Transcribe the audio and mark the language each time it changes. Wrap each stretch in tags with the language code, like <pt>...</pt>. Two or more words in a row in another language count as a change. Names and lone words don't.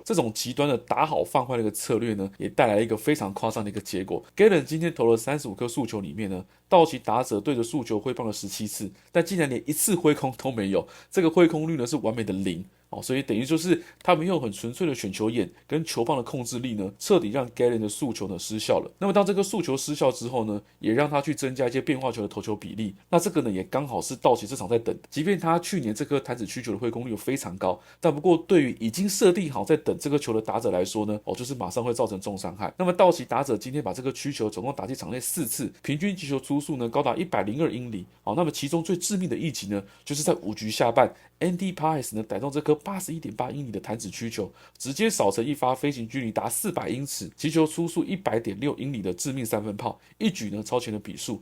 <zh>這種極端的打好放壞的一個策略呢也帶來了一個非常誇張的一個結果。Gallen 今天投了35顆速球裡面呢，道奇打者對着速球揮棒了17次，但竟然連1次揮空都沒有，這個揮空率呢是完美的0。所以等於就是他們用很純粹的選球眼跟球棒的控制力呢，徹底讓 Gallen 的速球呢失效了。那麼當這個速球失效之後呢，也讓他去增加一些變化球的投球比例。那這個呢也剛好是道奇這場在等，即便他去年這顆彈指曲球的揮空率非常高，但不過對於已經設定好在等這個球的打者來說呢，就是馬上會造成重傷害。那麼道奇打者今天把這個曲球總共打進場內4次，平均擊球出速呢高達102英里。那麼其中最致命的一擊呢，就是在5局下半 Andy Paes 呢逮中這顆81.8 英里的彈指曲球，直接掃成一發飛行距離達400英尺、擊球出速 100.6 英里的致命3分炮，一舉呢超前了比數。</zh>